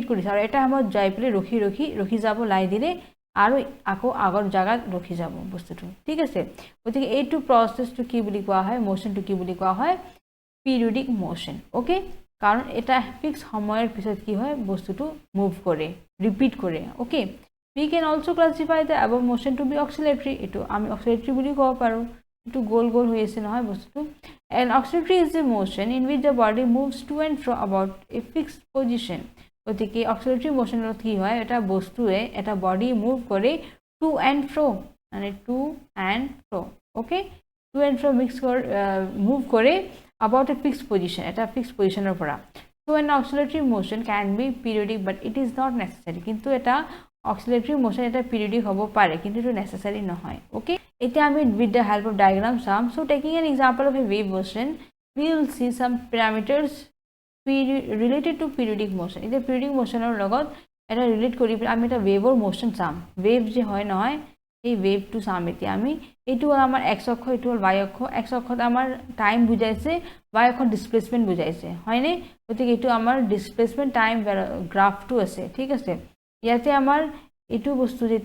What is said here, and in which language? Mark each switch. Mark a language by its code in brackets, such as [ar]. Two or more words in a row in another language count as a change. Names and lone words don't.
[as] কৰিছে আৰু এটা সময়ত যাই পেলাই ৰখি যাব লাই দিলে আৰু আকৌ আগৰ জায়গাত ৰখি যাব বস্তুটো ঠিক আছে গতিকে এইটো প্ৰসেসটো কি বুলি কোৱা হয় মোশনটো কি বুলি কোৱা হয় [en] periodic motion [as] ওকে কাৰণ এটা ফিক্স সময়ৰ পিছত কি হয় বস্তুটো মুভ কৰে ৰিপিট কৰে ওকে [en] we can also classify the above motion to be oscillatory [as] এটো আমি oscillatory বুলি ক'ব পাৰো এটো গোল গোল হৈ আছে নহয় বস্তুটো [en] and oscillatory is the motion in which the body moves to and fro about a fixed position [as] গতিকে oscillatory motion ৰ কি হয় এটা বস্তুৱে এটা [en] body move কৰে to and fro মানে to and fro okay to and fro mix move কৰে about a fixed position এটা fixed position [as] ৰ পৰা [en] so an oscillatory motion can be periodic but it is not necessary [as] কিন্তু এটা oscillatory motion এটা periodic হ'ব পাৰে কিন্তু এটা necessary নহয় [en] okay [as] এতিয়া আমি [en] with the help of diagram sum so taking an example of a wave motion we will see some parameters related to periodic motion [as] এতিয়া [en] periodic motion [as] ৰ লগত এটা ৰিলেট কৰি আমি এটা [en] wave motion [as] চাম ওয়েভ যে হয় নহয় এই ওয়েভটো চাম এতিয়া আমি এইটো আমাৰ x অক্ষ এইটো হ'ল y অক্ষ x অক্ষত আমাৰ টাইম বুজাইছে y অক্ষত ডিসপ্লেসমেন্ট বুজাইছে হয়নে গতিকে এইটো আমাৰ [en] displacement time graph [as] আছে ঠিক আছে ইয়াতে আমাৰ এইটো বস্তু যেতিয়া